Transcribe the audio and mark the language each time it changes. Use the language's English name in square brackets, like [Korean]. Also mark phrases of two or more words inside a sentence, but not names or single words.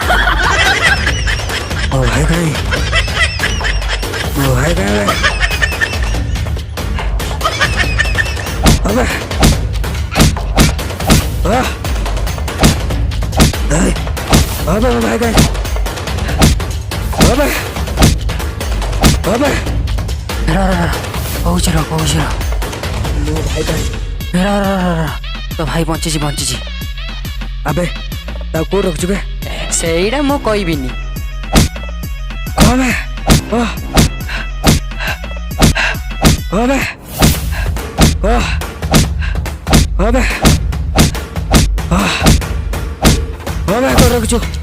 [Hindi] ओ भाई गए? ओ भाई गए? अबे अबे भाई गए अबे अबे [Odia] କହୁଛି ର ମୋ ଭାଇ ଗए ତ ଭାଇ ବଞ୍ଚିଛି [Hindi] अबे ताऊ कोड रख चुके [Odia] ସେଇଟା ମୁଁ କହିବିନି [Hindi] अबे अबे अबे अबे कोड रख चु